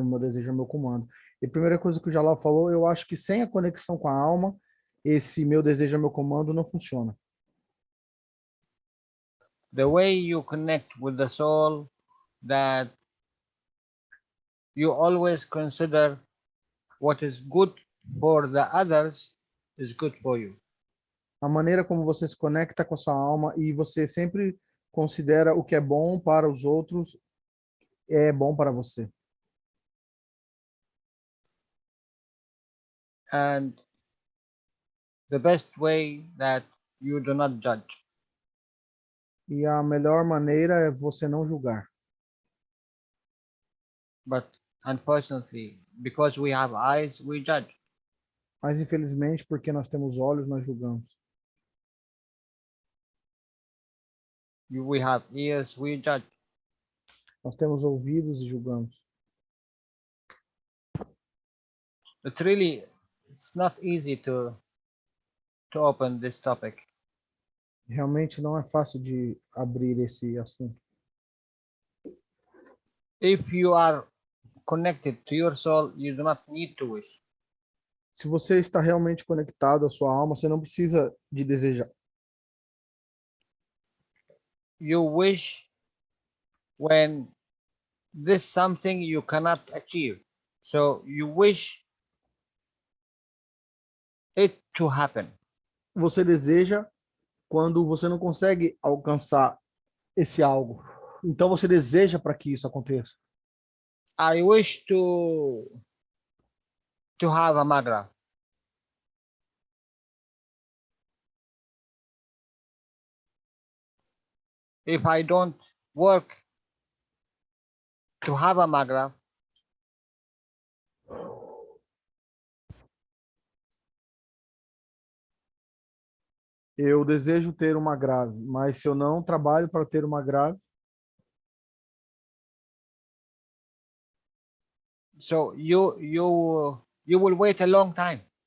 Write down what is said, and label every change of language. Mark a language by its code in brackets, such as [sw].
[pt] Meu desejo é meu comando. E a primeira coisa que o Jalal falou, eu acho que sem a conexão com a alma, esse meu desejo é meu comando não funciona. [en] The way you connect with the soul, that you always consider what is good for the others is good for you. [pt] A maneira como você se conecta com a sua alma e você sempre considera o que é bom para os outros é bom para você. [en] And the best way that you do not judge. [pt] E a melhor maneira é você não julgar. [en] But unfortunately, because we have eyes, we judge. [pt] Mas infelizmente, porque nós temos olhos, nós julgamos. [en] We have ears, we judge. [pt] Nós temos ouvidos e julgamos. [en] It's not easy to open this topic. [pt] Realmente não é fácil de abrir esse assunto. [en] If you are connected to your soul, you do not need to wish. [pt] Se você está realmente conectado à sua alma, você não precisa de desejar. [en] You wish when this something you cannot achieve. So you wish it to happen. [pt] Você deseja quando você não consegue alcançar esse algo. Então você deseja para que isso aconteça. [en] I wish to have a magra. If I don't work to have a magra, [pt] Eu desejo ter uma grave, mas se eu não trabalho para ter uma grave, [en] so you will wait a long time.